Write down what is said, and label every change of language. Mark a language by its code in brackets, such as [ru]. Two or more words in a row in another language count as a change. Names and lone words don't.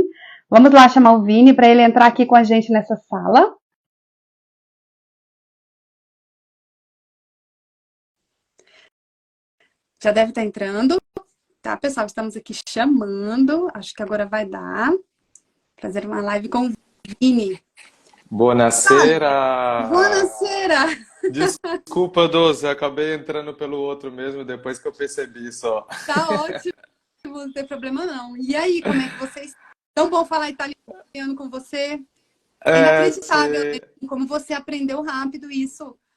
[pt] Vamos lá chamar o Vini para ele entrar aqui com a gente nessa sala. Já deve estar entrando, tá, pessoal? Estamos aqui chamando, acho que agora vai dar. Fazer uma live com o Vini. [it] Buonasera! Buonasera! [pt] Desculpa, Doce, acabei entrando pelo outro mesmo depois que eu percebi só. Tá ótimo, não tem problema não. E aí, como é que vocês... Tão bom falar italiano com você. É inacreditável, né? Sim. Como você aprendeu rápido isso.